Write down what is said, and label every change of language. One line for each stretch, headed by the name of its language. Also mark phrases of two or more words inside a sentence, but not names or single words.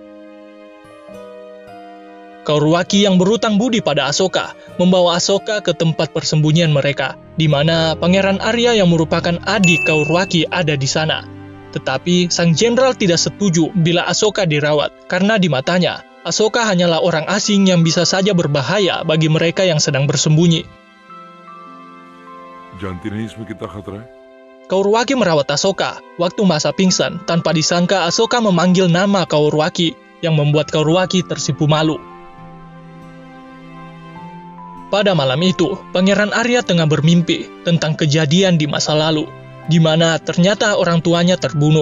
Indonesian: Kaurwaki yang berutang budi pada Asoka membawa Asoka ke tempat persembunyian mereka, di mana Pangeran Arya yang merupakan adik Kaurwaki ada di sana. Tetapi sang jenderal tidak setuju bila Asoka dirawat, karena di matanya, Asoka hanyalah orang asing yang bisa saja berbahaya bagi mereka yang sedang bersembunyi.
Hindi: जानती नहीं इसमें कितना खतरा है?
Indonesian: Kaurwaki merawat Asoka. Waktu masa pingsan, tanpa disangka Asoka memanggil nama Kaurwaki, yang membuat Kaurwaki tersipu malu. Pada malam itu, Pangeran Arya tengah bermimpi tentang kejadian di masa lalu, di mana ternyata orang tuanya terbunuh.